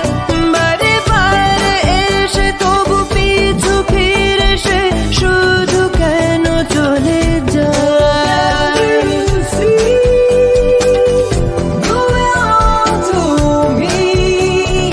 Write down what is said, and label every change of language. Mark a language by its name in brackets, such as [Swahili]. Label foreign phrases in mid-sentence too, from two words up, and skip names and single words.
[Bangla] বারে বারে এসে তবু পিছু ফিরে সে শুধু কেন চলে যায়. [English] You see, you belong to me.